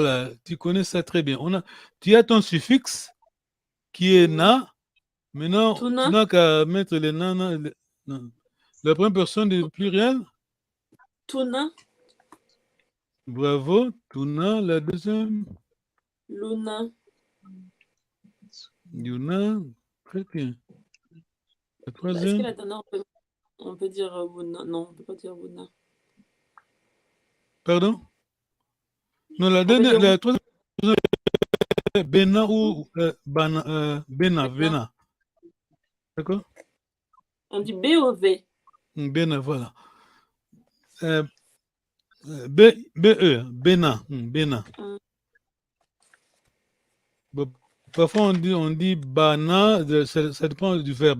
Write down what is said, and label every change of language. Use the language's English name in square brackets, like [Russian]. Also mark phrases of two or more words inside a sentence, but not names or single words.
[French] Là. Tu connais ça très bien. Tu as ton suffixe qui est na. Maintenant, Tuna. tu n'as qu'à mettre les nana. Non. La première personne du pluriel. Tuna. Bravo. Tuna. La deuxième. Luna. Yuna. Très bien. La Est-ce que troisième. la dernière, on peut dire Wuna? Non, on peut pas dire Wuna. Pardon? Non, la On peut dernière. dire La troisième. Bena ou Bena. Bena. D'accord? On dit B ou V? Bena, voilà. B-E. Bena. Bena. Bon, parfois, on dit bana, ça dépend du verbe.